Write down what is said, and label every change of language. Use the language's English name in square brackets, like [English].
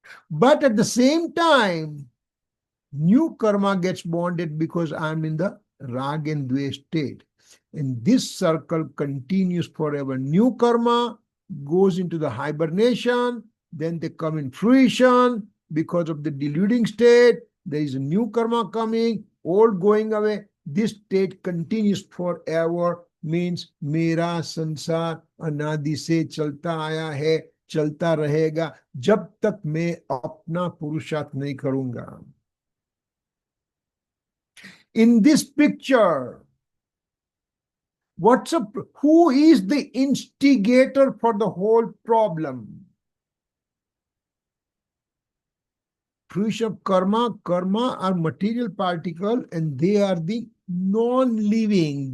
[English] But at the same time, new karma gets bonded because I'm in the rag and dvesh state. And this circle continues forever. New karma goes into the hibernation, then they come in fruition because of the deluding state. There is a new karma coming, old going away. This state continues forever, means [Hindi] मेरा संसार अनादि से चलता आया है, चलता रहेगा जब तक मैं अपना पुरुषार्थ नहीं करूंगा. [English] In this picture, who is the instigator for the whole problem? Fruition of karma are material particle and they are the non-living.